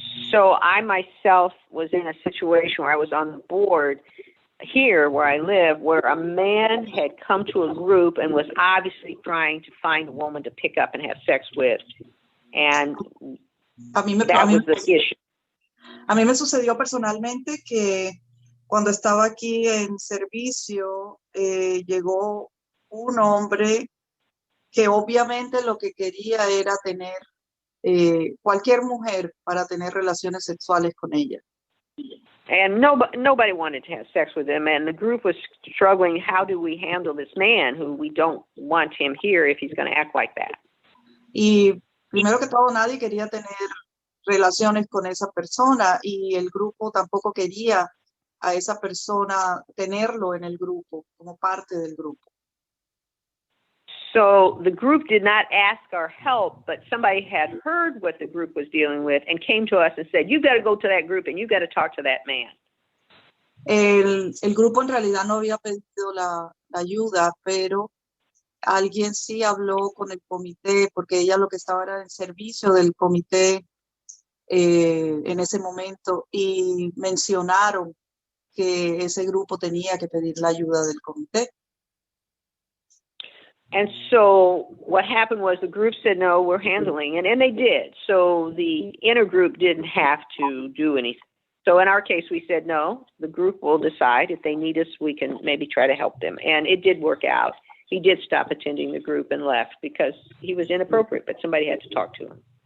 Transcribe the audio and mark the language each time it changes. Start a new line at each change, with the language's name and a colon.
English: So I myself was in a situation where I was on the board here where I live, where a man had come to a group and was obviously trying to find a woman to pick up and have sex with. And that was the issue.
Spanish: A mí me sucedió personalmente que cuando estaba aquí en servicio, llegó un hombre que obviamente lo que quería era tener cualquier mujer para tener relaciones sexuales con ella.
English: And nobody wanted to have sex with him, and the group was struggling, how do we handle this man who we don't want him here if he's going to act like that?
Spanish: Y primero que todo, nadie quería tener relaciones con esa persona y el grupo tampoco quería a esa persona tenerlo en el grupo, como parte del grupo.
English: So the group did not ask our help, but somebody had heard what the group was dealing with and came to us and said, you've got to go to that group and you've got to talk to that man.
Spanish: El grupo en realidad no había pedido la ayuda, pero alguien sí habló con el comité, porque ella lo que estaba era en servicio del comité en ese momento, y mencionaron que ese grupo tenía que pedir la ayuda del comité.
English: And so what happened was the group said, no, we're handling it, and they did. So the intergroup didn't have to do anything. So in our case, we said, no, the group will decide. If they need us, we can maybe try to help them. And it did work out. He did stop attending the group and left because he was inappropriate, but somebody had to talk to him.